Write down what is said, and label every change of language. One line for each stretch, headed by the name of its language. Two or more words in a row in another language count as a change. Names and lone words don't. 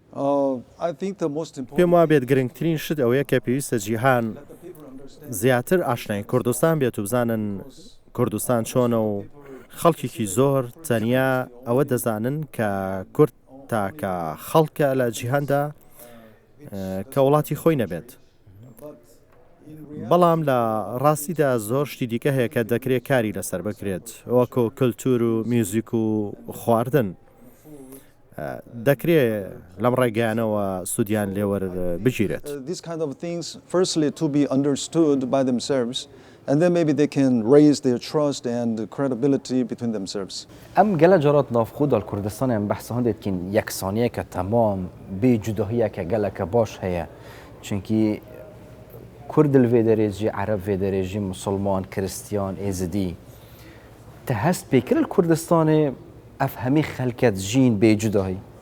Central Kurdish: پێم وا بێت گرنگترین شت ئەوەیە کە پێویستە جیهان زیاتر ئاشنای کوردستان بێت و بزانن کوردستان چۆنە و خەڵکێکی زۆر تەنیا ئەوە دەزانن کە کورد تاکە خەڵکە لە جیهاندا کە وڵاتی خۆی نەبێت بەڵام لە ڕاستیدا زۆر شتی دیکە هەیە کە دەکرێت کاری لەسەر بکرێت وەکو کللتور و میوزیک و خواردن دەکرێت لەم ڕێگەیانەوە سوودیان لێوەر بگیرێت.
English: And then maybe they can raise their trust and credibility between themselves.
Kurdish: ئەم گەلە جارات نافخۆدا کوردستانیان بەحسە هەندێکین یەکسانیەکە تەمام بێ جوداهیەکە گەلەکە باش هەیە چونکی کورد لێ دەرێژی عەرەب وێ دەرێژی مسلمان کریستیان ئێزدی تە هەست پێکرد کوردستانی ئەف هەمی خەلکەت ژین بێ جوداهی